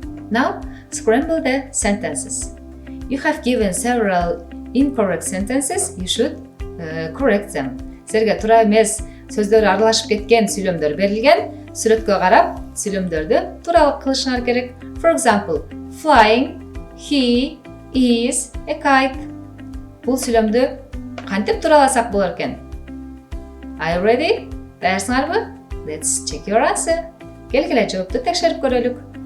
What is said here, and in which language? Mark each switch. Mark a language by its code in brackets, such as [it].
[en] Now, scramble the sentences. You have given several incorrect sentences. You should correct them. [ky] Силерге туура эмес сөздөр аралашып кеткен сүйлөмдөр берилген. Сүрөткө карап, сүйлөмдөрдү туура кылышыңар керек. [en] For example, flying, he is a kite. [ky] Бул сүйлөмдү кантип туураласак болор экен? [en] Are you ready? [ky] Даярсыңарбы? [en] Let's check your answer. [ky] Келгиле жоопту текшерип көрөлүк.